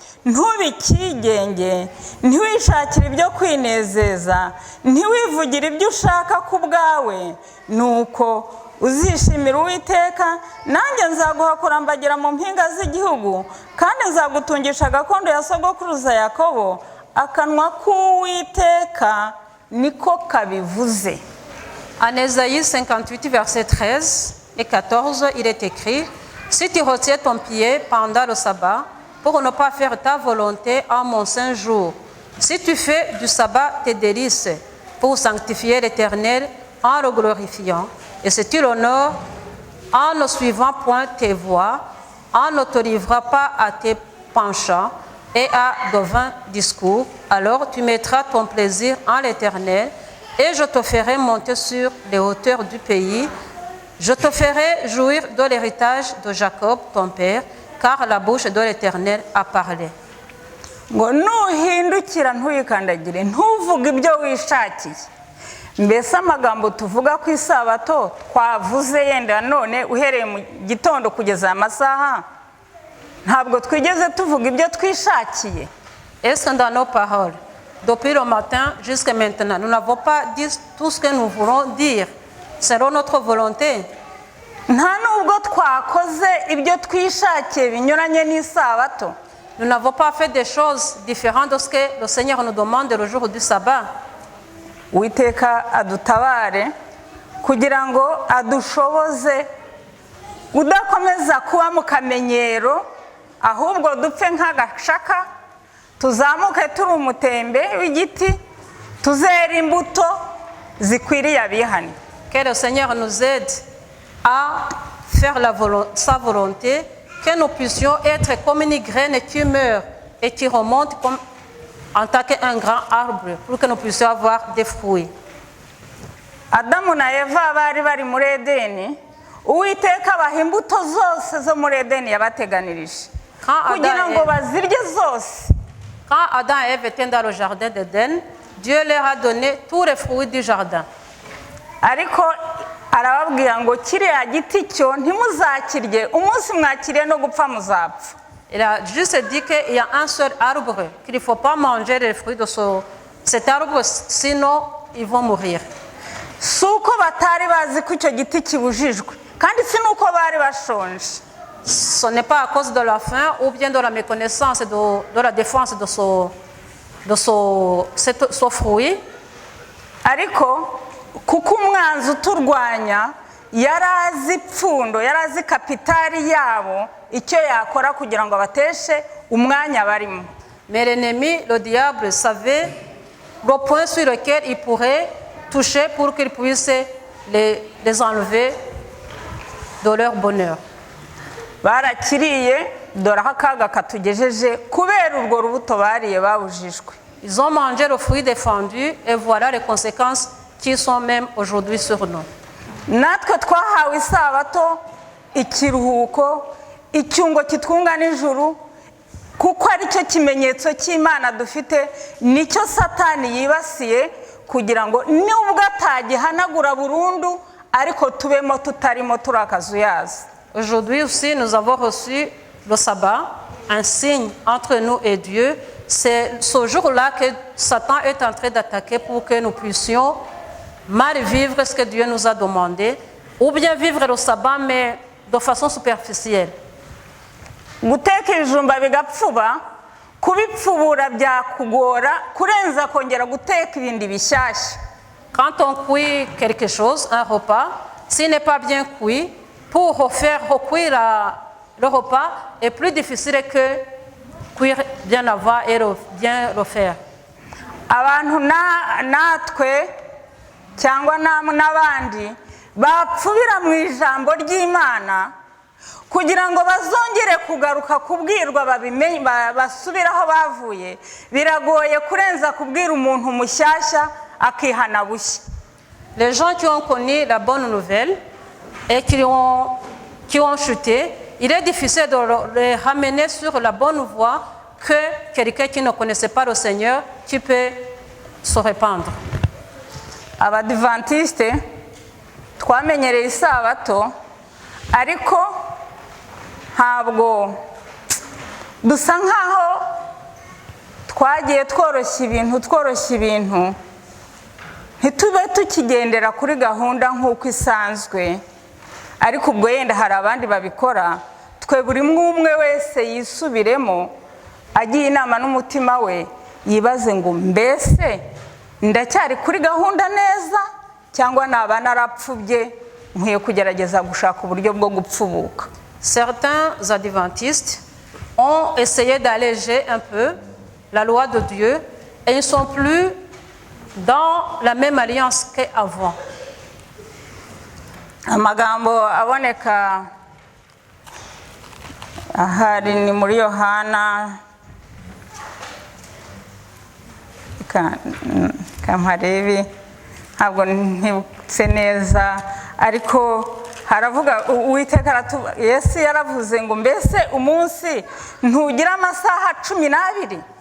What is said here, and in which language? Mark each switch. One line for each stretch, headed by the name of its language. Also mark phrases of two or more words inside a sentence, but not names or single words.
Kinyarwanda: ntubikigenge, ntiwishakire ibyo kwinezeza, ntiwivugire ibyo ushaka ku bwawe, nuko uzishimira Uwiteka, nanjye nzaguha kurambagira mu mpinga z'igihugu, kandi nzagutungisha gakondo ya sogokuruza Yakobo, akanwa k'Uwiteka niko kabivuze.
French: En Ésaïe 58, versets 13 et 14, il est écrit: si tu retiens ton pied pendant le sabbat, pour ne pas faire ta volonté en mon saint jour, si tu fais du sabbat tes délices, pour sanctifier l'Éternel en le glorifiant, et si tu l'honores en ne suivant point tes voies, en ne te livrant pas à tes penchants et à de vains discours, alors tu mettras ton plaisir en l'Éternel, et je te ferai monter sur les hauteurs du pays. Je te ferai jouir de l'héritage de Jacob, ton père, car la bouche de l'Éternel a parlé.
Kinyarwanda: Ngo nuhindukira ntuyikandagire, ntuvuge ibyo wishakiye. Mbese amagambo tuvuga ku isabato twavuze yenda none uhereye mu gitondo kugeza amasaha, ntabwo twigeze tuvuga ibyo twishakiye.
French: Est-ce que dans nos paroles, depuis le matin jusqu'à maintenant, nous n'avons pas dit tout ce que nous voulons dire selon notre volonté?
Kinyarwanda: Nta nubwo twakoze ibyo twishakiye binyuranye n'isabato.
French: Nous n'avons pas fait des choses différentes de ce que le Seigneur nous demande le jour du sabbat.
Kinyarwanda: Uwiteka adutabare kugira ngo adushoboze udakomeza kuba mu kamenyero, ahubwo dupfe nk'agashaka, tuzamuke turi umutembe w'igiti, tuzera imbuto zikwiriye abihane.
French: Que le Seigneur nous aide à faire sa volonté, que nous puissions être comme une graine qui meurt et qui remonte comme en tant qu'un grand arbre, pour que nous puissions avoir des fruits.
Kinyarwanda: Adamu na Eva bari bari muri Edeni, Uwiteka abaha imbuto zose zo muri Edeni yabateganirije kugira ngo bazirye zose.
French: Quand Adam et Ève étaient dans le jardin d'Éden, Dieu leur a donné tous les fruits du jardin.
Kinyarwanda: Ariko arababwira ngo kiriya giti cyo ntimuzakirye, umunsi mwakiriye no gupfa muzapfa.
French: Il a juste dit qu'il y a un seul arbre, qu'il ne faut pas manger les fruits de cet arbre, sinon ils vont mourir.
Kinyarwanda: Si uko batari bazi ko icyo giti kibujijwe, kandi si nuko bari bashonje.
French: Ce n'est pas à cause de la faim ou bien de la méconnaissance de la défense de ce fruit.
Kinyarwanda: Ariko kuko umwanzi uturwanya yari azi ipfundo, yari azi kapitali yabo, icyo yakora kugira ngo abateshe umwanya barimo.
French: Mais l'ennemi, le diable, savait le point sur lequel il pourrait toucher pour qu'il puisse les enlever de leur bonheur.
Kinyarwanda: Barakiriye, dore aho akaga katugejeje kubera urwo rubuto bariye babujijwe.
French: Ils ont mangé le fruit défendu et voilà les conséquences qui sont même aujourd'hui sur nous.
Kinyarwanda: Natwe twahawe isabato, ikiruhuko, icyungo kitwunga n'ijuru, kuko ari cyo kimenyetso cy'Imana dufite, nicyo Satani yibasiye kugira ngo nubwo atagihanagura burundu ariko tubemo tutarimo turakazuyaza.
French: Aujourd'hui aussi, nous avons reçu le sabbat, un signe entre nous et Dieu. C'est ce jour-là que Satan est en train d'attaquer pour que nous puissions mal vivre ce que Dieu nous a demandé ou bien vivre le sabbat mais de façon superficielle.
Kinyarwanda: guteka ibijumba bigapfuba kubipfubura byakugora kurenza kongera guteka ibindi bishyashya.
French: Quand on cuit quelque chose, un repas, s'il n'est pas bien cuit, pour faire recuire le repas est plus difficile que cuire bien avant et bien le faire.
Kinyarwanda: Abantu natwe cyangwa n'abandi bapfubira mu ijambo ry'Imana kugira ngo bazongere kugaruka kubwirwa babimenye basubiraho bavuye, biragoye kurenza kubwira umuntu mushyashya akihana bushya.
French: Les gens qui ont connu la bonne nouvelle et qui ont chuté, il est difficile de les ramener sur la bonne voie que quelqu'un qui ne connaissait pas le Seigneur, qui peut se répandre.
Kinyarwanda: Abadivantiste twamenyereye isabato ariko ntabwo dusa nkaho twagiye tworoshya ibintu ntitube tukigendera kuri gahunda nk'uko isanzwe, ariko ubwo yenda hari abandi babikora. Twe buri umwe wese yisubiremo agiye inama n'umutima we, yibaze ngo mbese ndacyari kuri gahunda neza cyangwa naba narapfubye nkwiye kugerageza gushaka uburyo bwo gupfubuka.
French: Certains adventistes ont essayé d'alléger un peu la loi de Dieu et ils ne sont plus dans la même alliance qu'avant.
Kinyarwanda: Amagambo aboneka ahari ni muri Yohana Kamharebi, ntabwo ntibutse neza, ariko haravuga Uwiteka Yesu yaravuze ngo mbese umunsi ntugira amasaha 12?